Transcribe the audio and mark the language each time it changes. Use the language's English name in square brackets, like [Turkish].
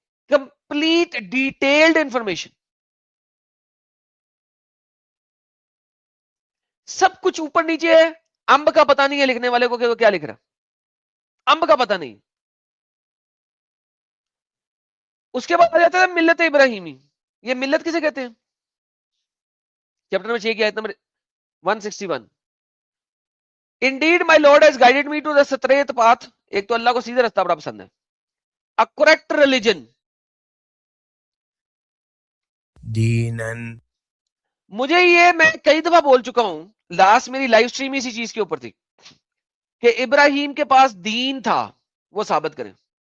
[Urdu] Complete detailed information, سب کچھ اوپر نیچے ہے. امب کا پتہ نہیں ہے لکھنے والے کو کہ وہ کیا لکھ رہا, امب کا پتہ نہیں. اس کے بعد آ جاتا ہے ملت ابراہیمی. یہ ملت کسے کہتے ہیں؟ چیپٹر نمبر 6 کی آیت number 161. [English] Indeed my Lord has guided me to the straight path. [Urdu] ایک تو اللہ کو سیدھا راستہ بڑا پسند ہے. [English] A correct religion. [Arabic] دینن. [Urdu] مجھے یہ میں کئی دفعہ بول چکا ہوں, لاسٹ میری لائیو سٹریم اسی چیز کے اوپر تھی کہ ابراہیم کے پاس دین تھا, وہ ثابت کریں.